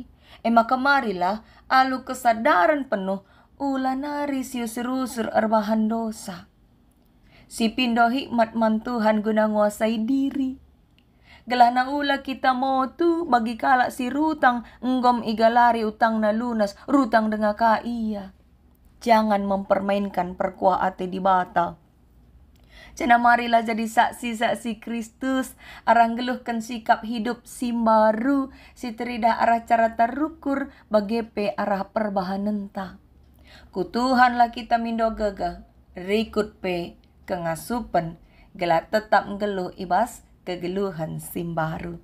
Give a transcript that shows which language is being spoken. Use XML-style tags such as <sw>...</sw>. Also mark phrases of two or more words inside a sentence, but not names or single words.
<id>Maka marilah</id> <btx>alu kesadaran penuh ula nari siusur-usur erbahan dosa. Si pindo hikmat man Tuhan guna nguasai diri. Gelana ula kita motu bagi kalak si rutang enggom igalari utang na lunas rutang denga ka iya.</btx> <id>Jangan mempermainkan</id> <btx>perkuah ate di bata. Cina</btx> <id>marilah jadi saksi-saksi Kristus,</id> <btx>arang geluhkan sikap hidup si baru, si teridah arah cara terukur, bagepe arah perbahanan ta. Kutuhanlah kita mindo gagah, rikut pe kengasupan, gelak tetap ngeluh ibas kegeluhan si baru.</btx>